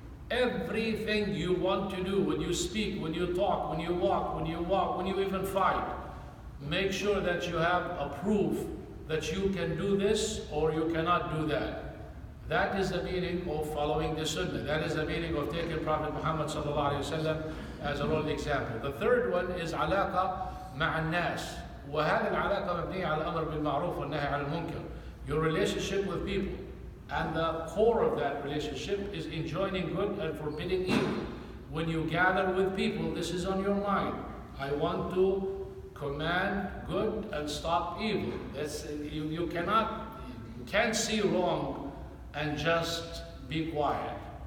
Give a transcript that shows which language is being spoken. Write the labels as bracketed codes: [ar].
[en] Everything you want to do, when you speak, when you talk, when you walk, when you even fight, make sure that you have a proof that you can do this or you cannot do that. That is the meaning of following the Sunnah. That is the meaning of taking Prophet Muhammad ﷺ as a role example. The third one is [ar] علاقة مع الناس. وهذه العلاقة مبنية على الأمر بالمعروف والنهي عن المنكر. [en] Your relationship with people. And the core of that relationship is enjoining good and forbidding evil. When you gather with people, this is on your mind. I want to command good and stop evil. You can't see wrong and just be quiet.